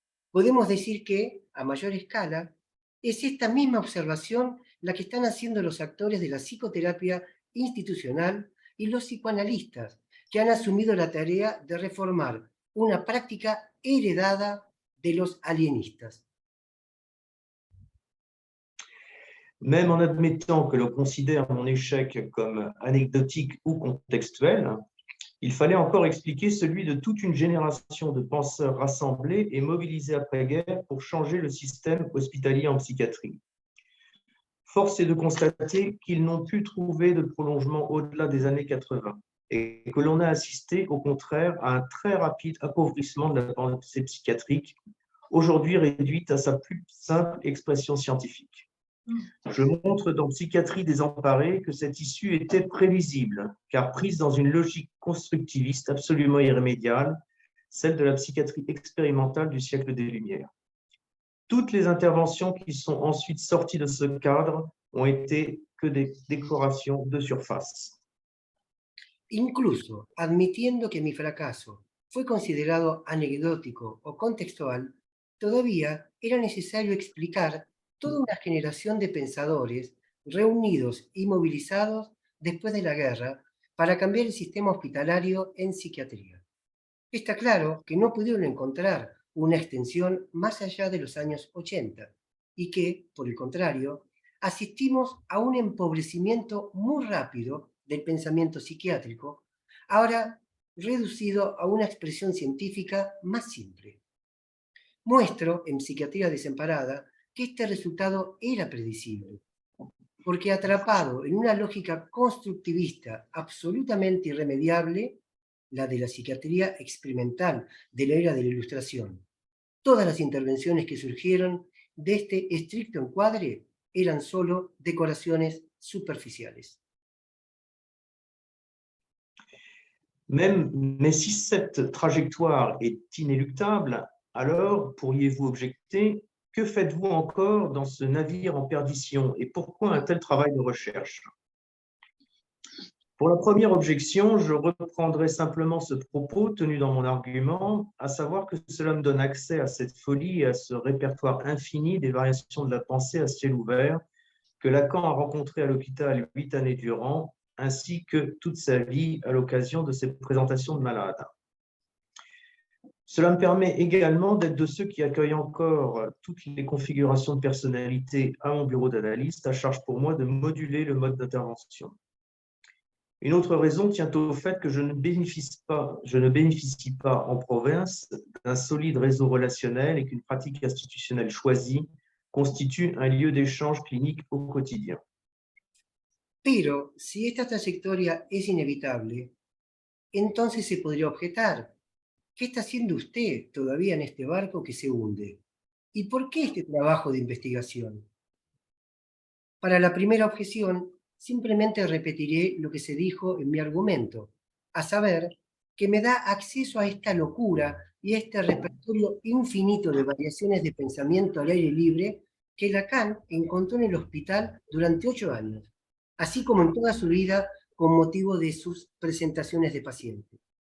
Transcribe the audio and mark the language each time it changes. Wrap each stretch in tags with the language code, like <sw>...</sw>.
<es>Podemos decir que, a mayor escala, es esta misma observación la que están haciendo los actores de la psicoterapia institucional y los psicoanalistas, que han asumido la tarea de reformar una práctica heredada de los alienistas.</es> <fr>Même en admettant que l'on considère mon échec comme anecdotique ou contextuel, il fallait encore expliquer celui de toute une génération de penseurs rassemblés et mobilisés après-guerre pour changer le système hospitalier en psychiatrie. Force est de constater qu'ils n'ont pu trouver de prolongement au-delà des années 80 et que l'on a assisté au contraire à un très rapide appauvrissement de la pensée psychiatrique, aujourd'hui réduite à sa plus simple expression scientifique. Je montre dans Psychiatrie désemparée que cette issue était prévisible, car prise dans une logique constructiviste absolument irrémédiable, celle de la psychiatrie expérimentale du siècle des Lumières. Toutes les interventions qui sont ensuite sorties de ce cadre ont été que des décorations de surface.</fr> <es>Incluso admitiendo que mi fracaso fue considerado anecdótico o contextual, todavía era necesario explicar toda una generación de pensadores reunidos y movilizados después de la guerra para cambiar el sistema hospitalario en psiquiatría. Está claro que no pudieron encontrar una extensión más allá de los años 80 y que, por el contrario, asistimos a un empobrecimiento muy rápido del pensamiento psiquiátrico, ahora reducido a una expresión científica más simple. Muestro en Psiquiatría Desamparada que este resultado era predecible, porque atrapado en una lógica constructivista absolutamente irremediable, la de la psiquiatría experimental de la era de la Ilustración, todas las intervenciones que surgieron de este estricto encuadre eran solo decoraciones superficiales.</es> <fr>Mais si cette trajectoire est inéluctable, alors pourriez-vous objecter, que faites-vous encore dans ce navire en perdition et pourquoi un tel travail de recherche? Pour la première objection, je reprendrai simplement ce propos tenu dans mon argument, à savoir que cela me donne accès à cette folie et à ce répertoire infini des variations de la pensée à ciel ouvert que Lacan a rencontré à l'hôpital 8 années durant, ainsi que toute sa vie à l'occasion de ses présentations de malades. Cela me permet également d'être de ceux qui accueillent encore toutes les configurations de personnalité à mon bureau d'analyste, à charge pour moi de moduler le mode d'intervention. Une autre raison tient au fait que je ne bénéficie pas en province d'un solide réseau relationnel et qu'une pratique institutionnelle choisie constitue un lieu d'échange clinique au quotidien.</fr> <es>Pero si esta trayectoria es inevitable, entonces se podría objetar: ¿qué está haciendo usted todavía en este barco que se hunde? ¿Y por qué este trabajo de investigación? Para la primera objeción, simplemente repetiré lo que se dijo en mi argumento, a saber, que me da acceso a esta locura y a este repertorio infinito de variaciones de pensamiento al aire libre que Lacan encontró en el hospital durante 8 años, así como en toda su vida con motivo de sus presentaciones de pacientes.</es>